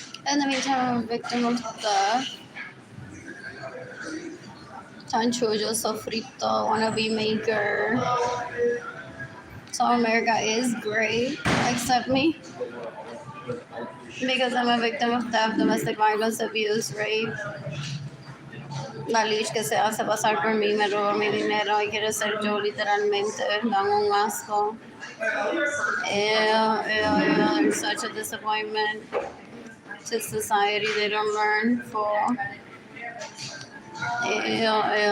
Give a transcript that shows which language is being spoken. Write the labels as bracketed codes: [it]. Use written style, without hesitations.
[en] In the meantime, I'm a victim of the Tanchujo Sofrito wannabe maker. So America is great, except me. Because I'm a victim of theft, domestic violence, abuse, rape. [es] La lich que se hace pasar por mí, me roba mi dinero y quiere ser yo literalmente. Dan un asco. [en] Ew, such a disappointment to society. They don't learn for. Ew.